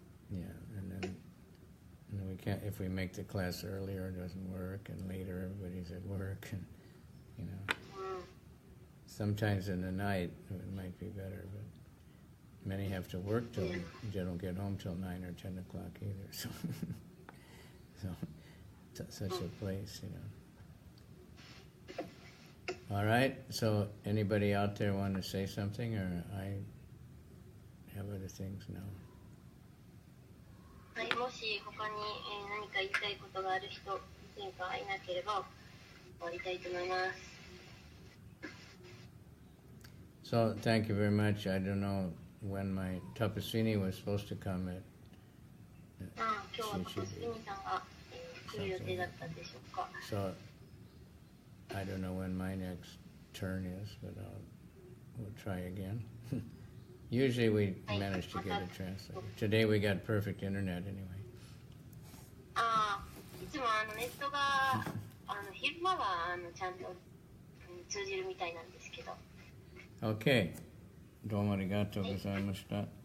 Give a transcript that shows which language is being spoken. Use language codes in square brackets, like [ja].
[en] yeah, and then we can't, if we make the class earlier, it doesn't work, and later everybody's at work, and sometimes in the night it might be better, but many have to work till they don't get home till 9 or 10 o'clock either. So, such a place, All right. So, anybody out there want to say something, or I have other things now? [ja] はい、もし他に何か言いたいことがある人がいなければ終わりたいと思います。 [en] So, thank you very much. I don't know when my Tapasini was supposed to come at. [ja] 今日はタパスリニさんが来る予定だったでしょうか。 [en] So, I don't know when my next turn is, but we'll try again. Usually we manage to get a translator. Today we got perfect internet anyway. [ja] いつもネットが昼間はちゃんと通じるみたいなんですけど。 [en] Okay. [ja] どうもありがとうございました。